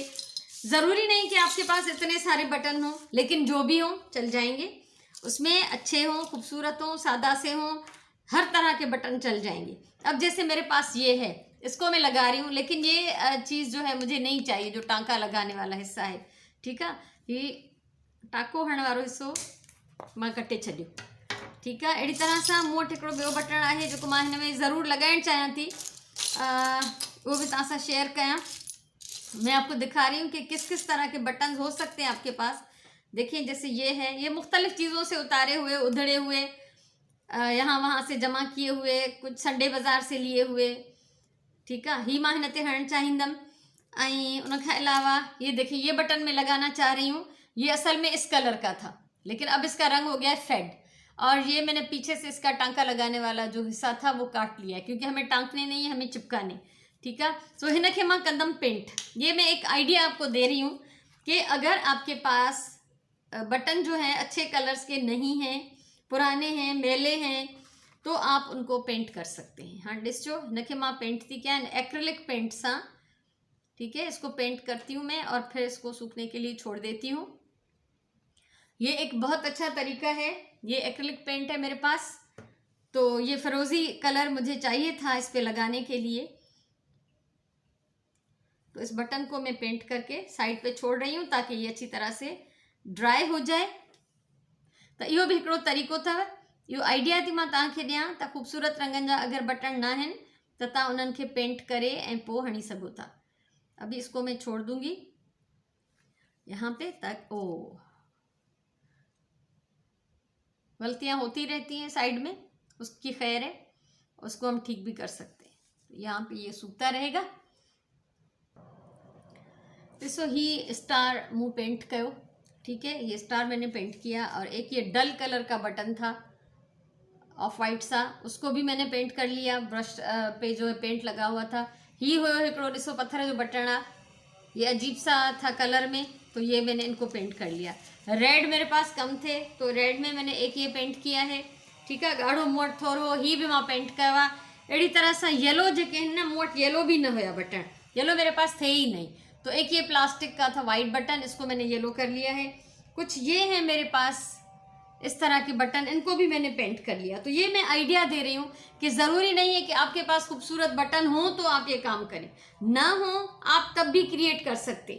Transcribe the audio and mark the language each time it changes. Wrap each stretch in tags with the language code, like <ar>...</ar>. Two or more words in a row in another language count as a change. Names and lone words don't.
<ur>ضروری نہیں کہ آپ کے پاس اتنے سارے بٹن ہوں، لیکن جو بھی ہوں چل جائیں گے. اس میں اچھے ہوں، خوبصورت ہوں، سادہ سے ہوں، ہر طرح کے بٹن چل جائیں گے. اب جیسے میرے پاس یہ ہے، اس کو میں لگا رہی ہوں، لیکن یہ چیز جو ہے مجھے نہیں چاہیے، جو ٹانکا لگانے والا حصہ ہے. ٹھیک ہے,</ur> <sd>ये टाको हण वारो हिस्सो मां कटे छॾियो।</sd> <ur>ٹھیک ہے,</ur> <sd>अहिड़ी तरह सां मूं वटि हिकिड़ो ॿियो बटण आहे जेको मां हिन में ज़रूरु लगाइण चाहियां थी,</sd> <ur>وہ بھی</ur> <sd>तव्हां सां शेयर कयां।</sd> <ur>میں آپ کو دکھا رہی ہوں کہ کس کس طرح کے بٹن ہو سکتے ہیں آپ کے پاس. دیکھیے جیسے یہ ہے، یہ مختلف چیزوں سے اتارے ہوئے، ادھڑے ہوئے، یہاں وہاں سے جمع کیے ہوئے، کچھ سنڈے بازار سے لیے ہوئے. ٹھیک ہے,</ur> <sd>ही मां हिन ते हणणु चाहींदमि।</sd> <ur>ایں ان کے علاوہ یہ دیکھیے، یہ بٹن میں لگانا چاہ رہی ہوں. یہ اصل میں اس کلر کا تھا، لیکن اب اس کا رنگ ہو گیا ہے فیڈ. اور یہ میں نے پیچھے سے اس کا ٹانکا لگانے والا جو حصہ تھا وہ کاٹ لیا، کیونکہ ہمیں ٹانکنے نہیں ہے، ہمیں چپکانے. ٹھیک ہے,</ur> <sd>सो हिनखे मां कंदम पेंट।</sd> <ur>یہ میں ایک آئیڈیا آپ کو دے رہی ہوں کہ اگر آپ کے پاس بٹن جو ہیں اچھے کلرز کے نہیں ہیں، پرانے ہیں، میلے ہیں، تو آپ ان کو پینٹ کر سکتے ہیں.</ur> <sd>हाँ ॾिसो, हिनखे मां पेंट थी कयां</sd> <en>acrylic paint</en> <sd>सां।</sd> <ur>ٹھیک ہے، اس کو پینٹ کرتی ہوں میں اور پھر اس کو سوکھنے کے لیے چھوڑ دیتی ہوں. یہ ایک بہت اچھا طریقہ ہے۔ یہ</ur> <en>acrylic paint</en> <ur>ہے میرے پاس، تو یہ فیروزی کلر مجھے چاہیے تھا اس پہ لگانے کے لیے، تو اس بٹن کو میں پینٹ کر کے سائیڈ پہ چھوڑ رہی ہوں تاکہ یہ اچھی طرح سے ڈرائی ہو جائے.</ur> <sd>तो इहो भी हिकिड़ो तरीक़ो अथव। इहो आइडिया थी मां तव्हांखे ॾियां त ख़ूबसूरत रंगनि जा अगरि बटन न आहिनि त तव्हां उन्हनि खे पेंट करे ऐं पोइ हणी सघो था।</sd> <ur>ابھی اس کو میں چھوڑ دوں گی یہاں پہ، تک او غلطیاں ہوتی رہتی ہیں سائیڈ میں، اس کی خیر ہے، اس کو ہم ٹھیک بھی کر سکتے ہیں. تو یہاں پہ یہ سوکھتا رہے گا.</ur> <sd>ॾिसो, ही स्टार मूं पेंट कयो।</sd> <ur>ٹھیک ہے، یہ اسٹار میں نے پینٹ کیا۔ اور ایک یہ</ur> <en>dull colour</en> <ur>کا بٹن تھا</ur> <en>off white</en> <ur>سا، اس کو بھی میں نے پینٹ کر لیا. برش پہ جو ہے پینٹ لگا ہوا تھا.</ur> <sd>ही हुयो हिकिड़ो, ॾिसो पत्थर जो बटन आहे,</sd> <ur>یہ عجیب سا تھا کلر میں، تو یہ میں نے ان کو پینٹ کر لیا. ریڈ میرے پاس کم تھے، تو ریڈ میں میں نے ایک یہ پینٹ کیا ہے. ٹھیک ہے,</ur> <sd>ॻाढ़ो मूं वटि थोरो, ही भी मां पेंट कयो आहे। अहिड़ी तरह सां येलो जेके आहिनि न, मूं वटि येलो भी न हुया बटन,</sd> <ur>ییلو میرے پاس تھے ہی نہیں، تو ایک یہ پلاسٹک کا تھا وائٹ بٹن، اس کو میں نے ییلو کر لیا ہے. کچھ یہ ہے میرے پاس اس طرح کے بٹن، ان کو بھی میں نے پینٹ کر لیا. تو یہ میں آئیڈیا دے رہی ہوں کہ ضروری نہیں ہے کہ آپ کے پاس خوبصورت بٹن ہو تو آپ یہ کام کریں، نہ ہو آپ تب بھی کریئیٹ کر سکتے.</ur>